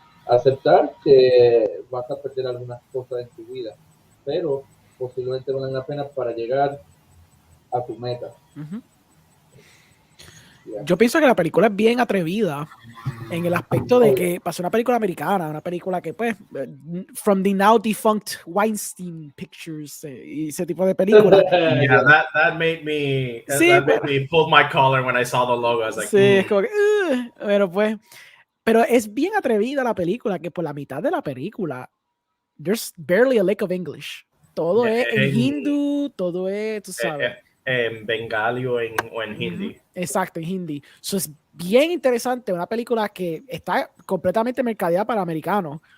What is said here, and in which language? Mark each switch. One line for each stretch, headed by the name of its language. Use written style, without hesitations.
Spanish: aceptar que vas a perder algunas cosas en tu vida, pero posiblemente valen la pena para llegar a tu meta.
English: Yeah.
Spanish: Yo pienso que la película es bien atrevida en el aspecto de que pasó una película americana, una película que pues
English: from the now defunct Weinstein Pictures
Spanish: y ese tipo de películas.
English: Yeah, that made me pull my collar when I saw the logo. I was like,
Spanish: sí, es como que, pero es bien atrevida la película, que por la mitad de la película
English: there's barely a lick of English.
Spanish: Todo es en hindú, todo es, tú sabes. En bengali o en hindi. Exacto, en hindi. So es bien interesante, una película que está completamente mercadeada para americanos.